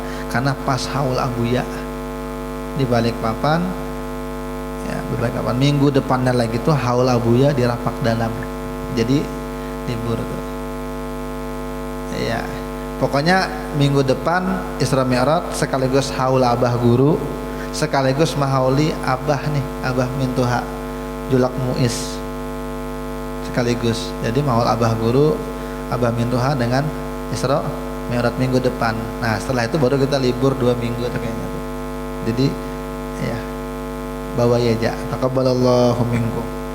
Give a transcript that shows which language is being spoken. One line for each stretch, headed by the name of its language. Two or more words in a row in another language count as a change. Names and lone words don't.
Indonesian: Karena pas haul abuya di Balikpapan ya, Balikpapan. Minggu depannya lagi tuh haul abuya di Rapak Dalam, jadi libur tuh ya. Pokoknya minggu depan Isra Mi'raj sekaligus haul abah guru, sekaligus mahauli abah nih, Abah Mintuha Julak Muiz sekaligus. Jadi mahaul abah guru, Abah Mintuha dengan Isra Mi'raj minggu depan. Nah setelah itu baru kita libur 2 minggu kayaknya tuh. Jadi ya bawa ya aja.
Arabic: تقبل الله منكم.